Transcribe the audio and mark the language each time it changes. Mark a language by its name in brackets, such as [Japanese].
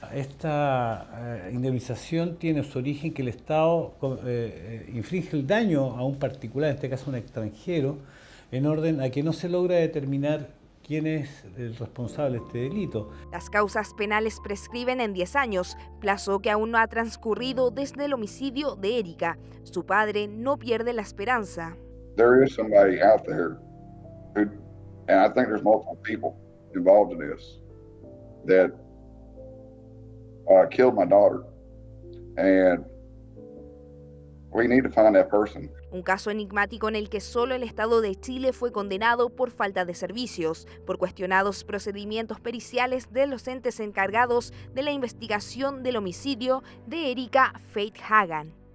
[Spanish] Esta indemnización tiene su origen que el Estado inflige el daño a un particular, en este caso un extranjero, en orden a que no se logra determinar quién es el responsable de este delito. Las causas penales prescriben en 10 años, plazo que aún no ha transcurrido desde el homicidio de Erika. Su padre no pierde la esperanza. [English] There is somebody out there who, and I think there's multiple people involved in this, that killed my daughter, and we need to find that person. [Spanish] Un caso enigmático en el que solo el Estado de Chile fue condenado por falta de servicios, por cuestionados procedimientos periciales de los entes encargados de la investigación del homicidio de Erika Faith Hagan.